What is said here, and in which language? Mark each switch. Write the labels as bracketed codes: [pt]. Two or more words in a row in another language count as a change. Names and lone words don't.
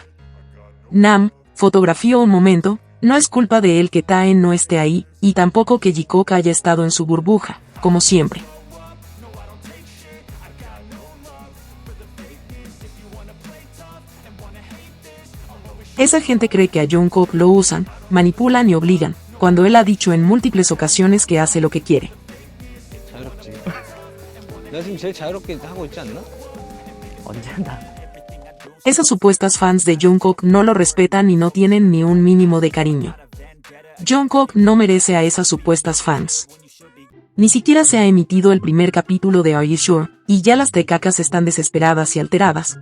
[es] Nam fotografió un momento, no es culpa de él que Tae no esté ahí, y tampoco que Jikook haya estado en su burbuja, como siempre. Esa gente cree que a Jungkook lo usan, manipulan y obligan, cuando él ha dicho en múltiples ocasiones que hace lo que quiere. [ko] 자유롭지. 내가 지금 제일 자유롭게 하고 있지 않나? 언제 한다. [es] Esas supuestas fans de Jungkook no lo respetan y no tienen ni un mínimo de cariño. Jungkook no merece a esas supuestas fans. Ni siquiera se ha emitido el primer capítulo de [en] Are You Sure, [es] y ya las tecacas están desesperadas y alteradas.